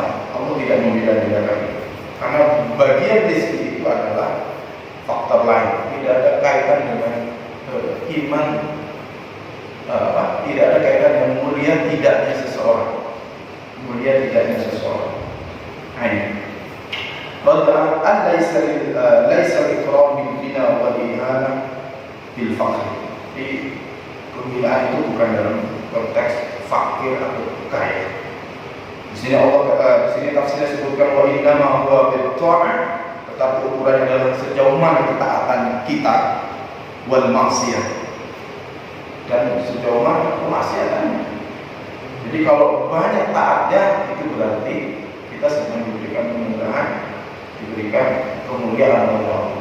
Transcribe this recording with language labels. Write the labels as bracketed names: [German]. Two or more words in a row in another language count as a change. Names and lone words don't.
[Indonesian] Allah tidak membeda-bedakan. Karena bagian rezeki itu adalah faktor lain, tidak ada kaitan dengan iman, tidak ada kaitan dengan mulia tidaknya seseorang. Mulia tidaknya seseorang. Ini. [Arabic] قدرا أن ليس إكرام بالغنى والإهانة بالفقر. [Indonesian] Jadi kemuliaan itu bukan dalam konteks fakir atau kaya. Di sini di sini tafsirnya sebutkan [Arabic] وإن ما هو بالطاعة, [Indonesian] tetapi ukurannya adalah sejauh mana ketaatan kita [Arabic] والمعصية, [Indonesian] dan sejauh mana kemaksiatannya. Jadi kalau banyak taatnya itu berarti kita sedang diberikan kemudahan, diberikan kemuliaan oleh Allah.